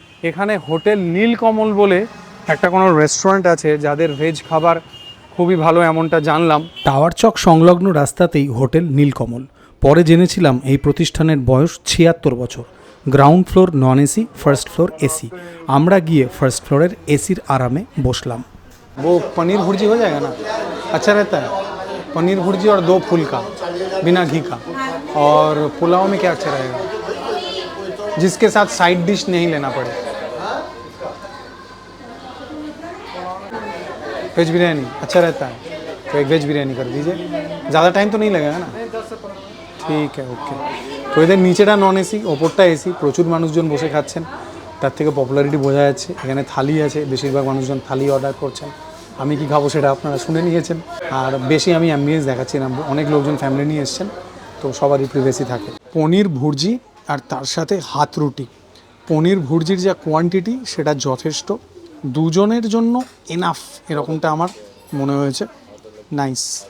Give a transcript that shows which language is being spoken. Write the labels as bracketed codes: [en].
[bn] এখানে হোটেল নীলকমল বলে একটা কোনো রেস্টুরেন্ট আছে যাদের ভেজ খাবার খুবই ভালো, এমনটা জানলাম। টাওয়ার চক সংলগ্ন রাস্তাতেই হোটেল নীলকমল। পরে জেনেছিলাম এই প্রতিষ্ঠানের বয়স 76 বছর। Ground floor non AC, first floor AC. আমরা গিয়ে ফার্স্ট ফ্লোরের এসির আরামে বসলাম। [hi] वो पनीर भुर्जी हो जाएगा ना, अच्छा रहता है। पनीर भुर्जी और 2 फुल का बिना घी का। और पुलाव में क्या अच्छा रहेगा जिसके साथ साइड डिश नहीं लेना पड़े? वेज बिरयानी अच्छा रहता है, तो एक वेज बिरयानी कर दीजिए। ज़्यादा टाइम तो नहीं लगेगा ना? [bn] ঠিক আছে, ওকে। তো এদের নিচেটা নন এসি, ওপরটা এসি। প্রচুর মানুষজন বসে খাচ্ছেন, তার থেকে পপুলারিটি বোঝা যাচ্ছে। এখানে থালি আছে, বেশিরভাগ মানুষজন থালি অর্ডার করছেন। আমি কি খাবো সেটা আপনারা শুনে নিয়েছেন। আর বেশি আমি অ্যাম্বিয়েন্স দেখাচ্ছি না, অনেক লোকজন ফ্যামিলি নিয়ে এসছেন, তো সবারই প্রিভেসি থাকে। পনির ভুর্জি আর তার সাথে হাত রুটি। পনির ভুর্জির যা কোয়ান্টিটি সেটা যথেষ্ট, দুজনের জন্য এনাফ, এরকমটা আমার মনে হয়েছে। নাইস।